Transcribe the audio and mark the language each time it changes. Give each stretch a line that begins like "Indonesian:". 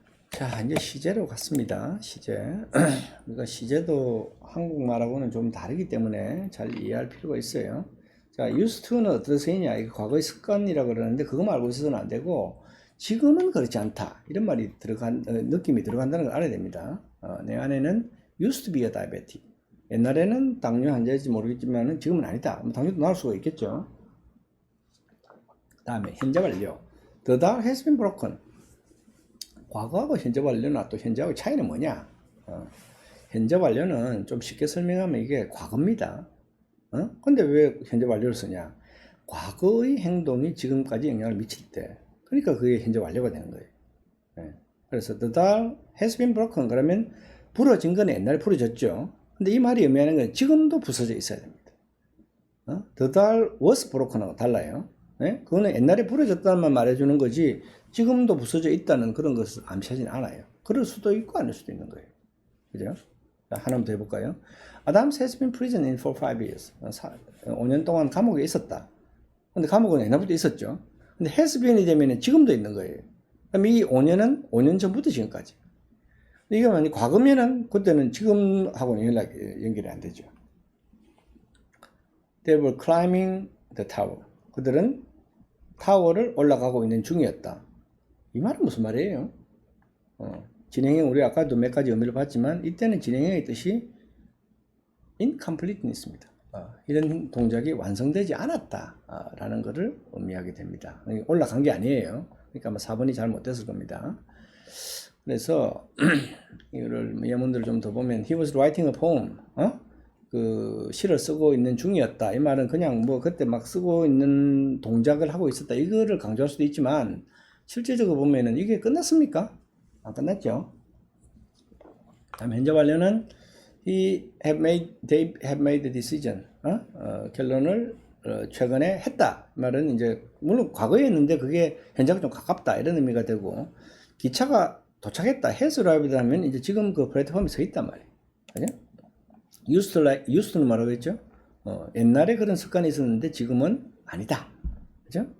Korean: 자, 이제 시제로 갔습니다. 시제. 우리가 시제도 한국말하고는 좀 다르기 때문에 잘 이해할 필요가 있어요. 자, used to는 어떤 쓰이냐? 이게 과거의 습관이라고 그러는데 그것만 알고 있어서는 안 되고 지금은 그렇지 않다. 이런 말이 느낌이 들어간다는 걸 알아야 됩니다. 내 안에는
English: used to be a diabetic.
Korean: 옛날에는 당뇨 환자일지 모르겠지만 지금은 아니다. 당뇨도 나올 수가 있겠죠. 다음에 현재 완료.
English: The doll has been broken.
Korean: 과거하고 현재 완료나 또 현재하고 차이는 뭐냐? 현재 완료는 좀 쉽게 설명하면 이게 과거입니다. 근데 왜 현재 완료를 쓰냐? 과거의 행동이 지금까지 영향을 미칠 때, 그러니까 그게 현재 완료가 되는 거예요. 그래서
English: the doll has been broken.
Korean: 그러면 부러진 건 옛날에 부러졌죠. 근데 이 말이 의미하는 건 지금도 부서져 있어야 됩니다.
English: The doll was broken하고
Korean: 달라요. 그거는 옛날에 부러졌다는 말해주는 거지 지금도 부서져 있다는 그런 것을 암시하진 않아요. 그럴 수도 있고 아닐 수도 있는 거예요. 그죠? 자, 하나만 더 해볼까요?
English: Adams has been prison in for 5 years.
Korean: 5년 동안 감옥에 있었다. 근데 감옥은 옛날부터 있었죠. 근데 has been이 되면 지금도 있는 거예요. 그럼 이 5년은 5년 전부터 지금까지. 이게 만약 과거면은 그때는 지금하고는 연결이 안 되죠.
English: They were climbing the tower.
Korean: 그들은 타워를 올라가고 있는 중이었다. 이 말은 무슨 말이에요? 진행형 우리 아까도 몇 가지 의미를 봤지만 이때는 진행형의 뜻이 incompleteness입니다. 이런 동작이 완성되지 않았다 라는 것을 의미하게 됩니다. 올라간 게 아니에요. 그러니까 아마 4번이 잘 못됐을 겁니다. 그래서 이거를 예문들을 좀 더 보면
English: he was writing a poem.
Korean: 그 시를 쓰고 있는 중이었다. 이 말은 그냥 뭐 그때 막 쓰고 있는 동작을 하고 있었다. 이거를 강조할 수도 있지만 실제적으로 보면은 이게 끝났습니까? 안 끝났죠. 다음 현재 완료는
English: they have made the decision.
Korean: 결론을 최근에 했다. 말은 이제 물론 과거에 했는데 그게 현재가 좀 가깝다 이런 의미가 되고 기차가 도착했다.
English: has arrived
Korean: 하면 이제 지금 그 플랫폼에 서 있단 말이에요. 그죠? used는 뭐라고 했죠? 옛날에 그런 습관이 있었는데 지금은 아니다. 그죠?